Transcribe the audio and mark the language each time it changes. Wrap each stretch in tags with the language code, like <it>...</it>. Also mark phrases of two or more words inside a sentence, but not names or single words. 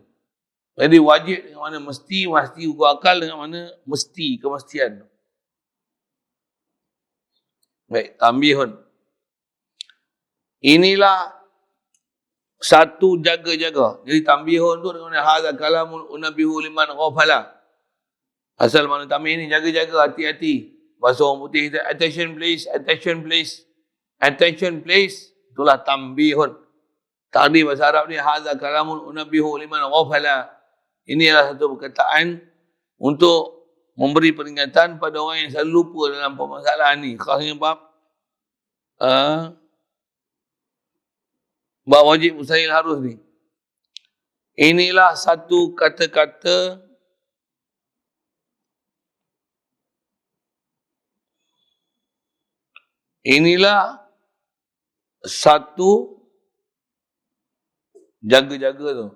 <ms>Jadi wajib dengan makna mesti hukum akal dengan makna mesti, kemestian. Baik, tambihun. Inilah satu jaga-jaga. Jadi tambihun tu dengan</ms> <ar>هذا كلام أنبه لمن غفل.</ar> <ms>Asal makna tambih ni jaga-jaga, hati-hati. Bahasa orang putih kita</ms> <en>attention please, attention please. Attention please,</en> <ms>itulah tambihun. Takdir bahasa Arab ni</ms> <ar>هذا كلام أنبه لمن غفل.</ar> <ms>Ini adalah satu perkataan untuk memberi peringatan pada orang yang selalu lupa dalam permasalahan ni. Khasnya bab wajib mustahil harus ni. Inilah satu kata-kata jaga-jaga tu.</ms>